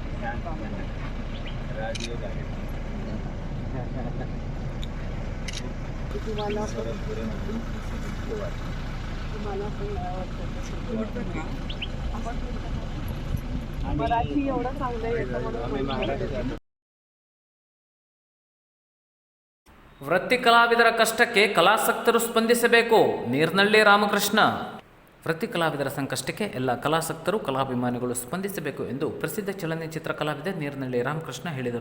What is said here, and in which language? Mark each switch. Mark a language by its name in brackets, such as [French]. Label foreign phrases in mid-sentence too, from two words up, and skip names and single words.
[Marathi] राजयोग आहे. तुम्हाला मराठी एवढं चांगलं येतं म्हणून. [Kannada] ವೃತ್ತಿ ಕಲಾವಿದರ ಕಷ್ಟಕ್ಕೆ ಕಲಾಸಕ್ತರು ಸ್ಪಂದಿಸಬೇಕು. ನೀರ್ನಳ್ಳಿ ರಾಮಕೃಷ್ಣ. ವೃತ್ತಿ ಕಲಾವಿದರ ಸಂಕಷ್ಟಕ್ಕೆ ಎಲ್ಲ ಕಲಾಸಕ್ತರು ಕಲಾಭಿಮಾನಿಗಳು ಸ್ಪಂದಿಸಬೇಕು ಎಂದು ಪ್ರಸಿದ್ಧ ಚಲನಚಿತ್ರ ಕಲಾವಿದ ನೀರ್ನಳ್ಳಿ ರಾಮಕೃಷ್ಣ ಹೇಳಿದರು.